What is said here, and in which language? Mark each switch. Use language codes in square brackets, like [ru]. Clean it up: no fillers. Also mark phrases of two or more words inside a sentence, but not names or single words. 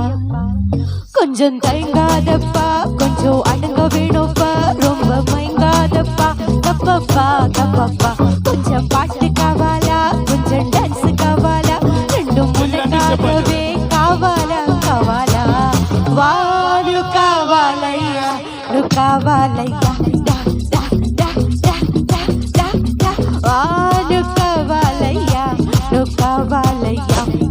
[ta] கொஞ்சம் தயங்காதப்பா கொஞ்சம் அடங்க வேணும்ப்பா ரொம்ப மயங்காதப்பா தப்பப்பா தப்பப்பா கொஞ்சம் பாட்டு காவாலா கொஞ்சம் டான்ஸ் காவாலா ரெண்டும் முன்னக்காகவே காவாலா காவாலா [te] వాడు కావాలయ్యా నువ్వు కావాలయ్యా వాడు కావాలయ్యా నువ్వు కావాలయ్యా